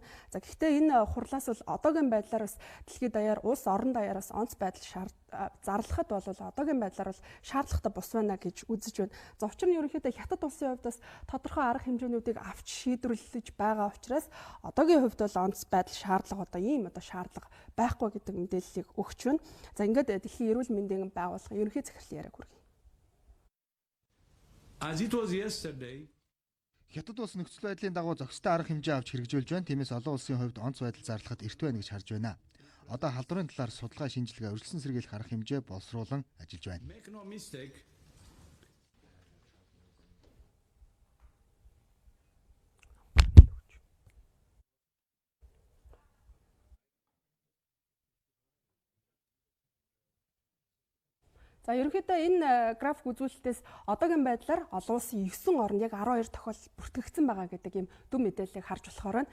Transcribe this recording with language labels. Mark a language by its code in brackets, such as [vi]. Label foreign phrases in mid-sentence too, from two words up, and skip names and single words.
[mn] За гэхдээ энэ хурлаас бол одоогийн байдлаар бас дэлхийд даяар улс орон даяараас онц байдал зарлахад бол одоогийн байдлаар бол шаардлагатай бус байна гэж үзэж байна. За учир нь ерөнхийдөө хятад улсын хувьд бас тодорхой арга хэмжээнүүдийг авч шийдвэрлэж байгаа учраас одоогийн хувьд бол онц байдал шаардлага одоо ийм одоо шаардлага байхгүй гэдэг мэдээллийг өгч байна. За ингээд дэлхийн эрүүл мэндийн байгууллагын ерөнхий захирлын яриаг хүргэе. [en] As it was yesterday, [mn] Хятад улс нөхцөл байдлын дагуу зохистой арга хэмжээ авч хэрэгжүүлж байна. Тиймээс олон улсын хувьд онц байдал зарлахад эрт байна гэж харж байна. Одоо халдварын талаар судалгаа шинжилгээ өрсөлдсөн сэргийлэх арга хэмжээ боловсруулан ажиллаж байна. [en] make no mistake, [mn] За ерөнхийдөө энэ график үзүүлэлтээс одоогийн байдлаар олон улсын 9 орнд яг 12 тохиолдол бүртгэгдсэн байгаа гэдэг ийм дүн мэдээллийг харж болохоор байна.